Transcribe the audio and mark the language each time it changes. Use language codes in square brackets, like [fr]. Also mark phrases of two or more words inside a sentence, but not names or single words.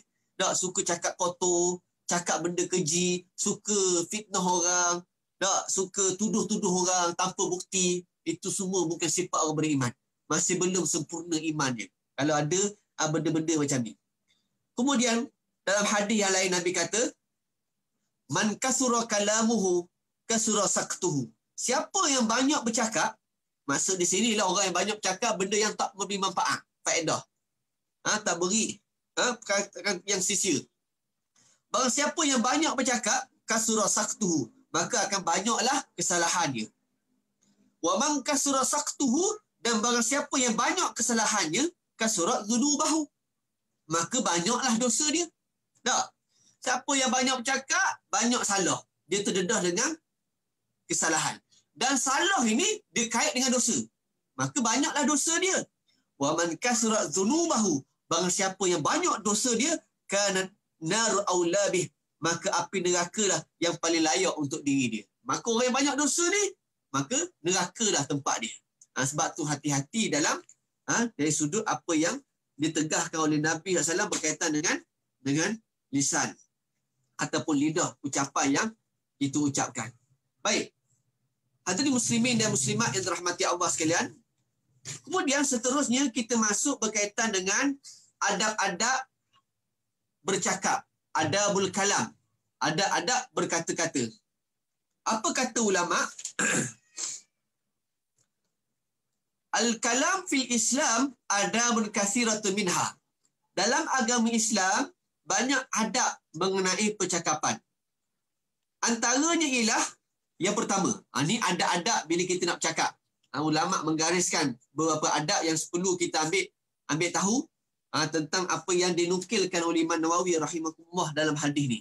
[ms] Tak, suka cakap kotor, cakap benda keji, suka fitnah orang, tak, suka tuduh-tuduh orang tanpa bukti. Itu semua bukan sifat orang beriman. Masih belum sempurna iman dia. Kalau ada benda-benda macam ni. Kemudian dalam hadis yang lain Nabi kata, [ar] من كثر كلامه كثر سقطه. [ms] Siapa yang banyak bercakap, maksud di sinilah orang yang banyak bercakap benda yang tak memberi manfaat, faedah. Tak beri perkataan yang sia-sia. Barang siapa yang banyak bercakap, [ar] كثر سقطه, [ms] maka akan banyaklah kesalahan dia. [ar] ومن كثر سقطه, [ms] dan barang siapa yang banyak kesalahannya, [ar] كثرت ذنوبه, [ms] maka banyaklah dosa dia. Tak. Siapa yang banyak bercakap, banyak salah. Dia terdedah dengan kesalahan. Dan salah ini dia kait dengan dosa. Maka banyaklah dosa dia. [ar] ومن كثرت ذنوبه, [ms] barang siapa yang banyak dosa dia, [ar] كانت النار أولى به, [ms] maka api nerakalah yang paling layak untuk diri dia. Maka orang yang banyak dosa ni, maka nerakalah tempat dia. Sebab tu hati-hati dalam dari sudut apa yang ditegahkan oleh Nabi SAW berkaitan dengan lisan ataupun lidah, ucapan yang itu ucapkan. Baik. Hadirin muslimin dan muslimat yang dirahmati Allah sekalian. Kemudian seterusnya kita masuk berkaitan dengan adab-adab bercakap, [ar] أدب الكلام, [ms] adab-adab berkata-kata. Apa kata ulama? [ar] الكلام في الإسلام آداب كثيرة منها. [ms] Dalam agama Islam banyak adab mengenai percakapan. Antaranya ialah yang pertama, ini adab-adab bila kita nak bercakap. Ulama menggariskan beberapa adab yang perlu kita ambil tahu tentang apa yang dinukilkan oleh Imam Nawawi rahimahullah dalam hadis ni.